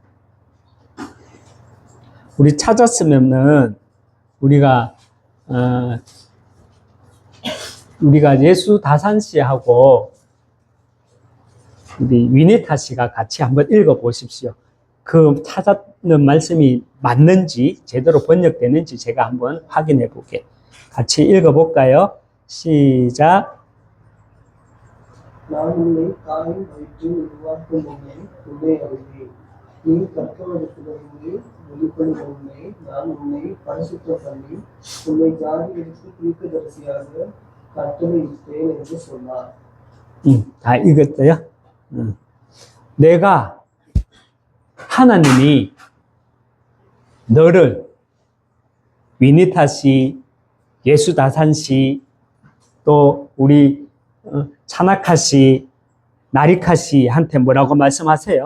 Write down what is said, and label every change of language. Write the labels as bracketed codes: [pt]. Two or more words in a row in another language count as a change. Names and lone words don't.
[ko] 우리 찾았으면은 우리가 예수 다산 씨하고 우리 위니타 씨가 같이 한번 읽어 보십시오. 그 찾았는 말씀이 맞는지, 제대로 번역되는지 제가 한번 확인해 보게. 같이 읽어 볼까요? 시작. [ta] நான் உன்னை தாயின் வயிற்றில் உருவாக்கும் முன்னே உன்னை அறிவேன். நீ கற்பவதற்கிலிருந்து வெளிப்படும் முன்னே நான் உன்னை பரிசுத்தம் பண்ணி உன்னை ஜாதிகளுக்கு தீர்க்கதரிசியாக கட்டளையிட்டேன் என்று சொன்னார். [ko] 다 읽었어요? 내가 하나님이 너를 위니타 씨, 예수다산 씨, 또 우리 차나카 씨, 나리카 씨한테 뭐라고 말씀하세요?